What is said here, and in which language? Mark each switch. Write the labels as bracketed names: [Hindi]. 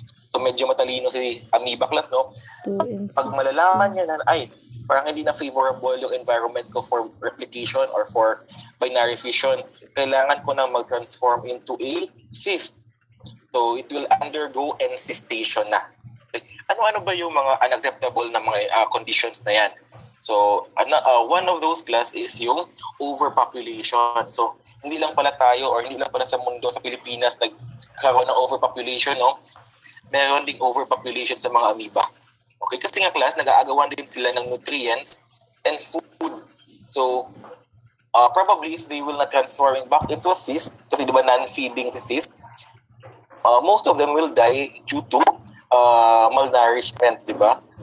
[Filipino] So, medyo matalino si amoeba class, no? Pag malalaman niya na, ay, parang hindi na favorable yung environment ko [English] for replication or for binary fission, [Filipino] kailangan ko na mag-transform into a cyst. [English] So, it will undergo encystation na. [Filipino] Ano-ano ba yung mga unacceptable na mga conditions na yan? [English] So, one of those class is yung overpopulation. [Filipino] So, hindi lang pala tayo or hindi lang pala sa mundo, sa Pilipinas, nagkaroon ng overpopulation, no? Meron ding overpopulation sa mga amoeba. Okay, kasi nga class, nag-aagawan din sila ng nutrients and food. [English] So, probably if they will not transform back into a cyst, [Filipino] kasi di ba [English] non-feeding si cyst, most of them will die due to malnourishment, di ba?